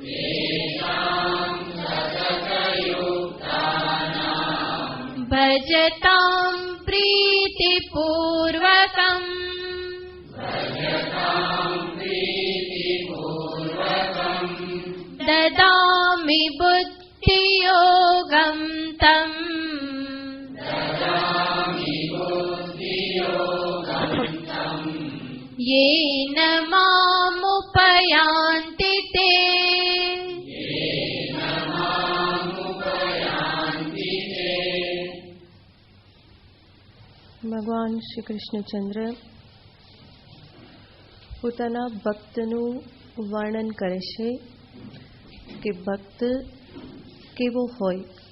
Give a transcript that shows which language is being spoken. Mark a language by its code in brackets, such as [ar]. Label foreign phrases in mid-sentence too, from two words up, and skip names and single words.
[sa] भजतां प्रीतिपूर्वकम् ददामि बुद्धियोगं तम् येन मामुपयान्ति ते [gu] ભગવાન શ્રી કૃષ્ણચંદ્ર પોતાના ભક્તનું વર્ણન કરે છે કે ભક્ત કેવો હોય.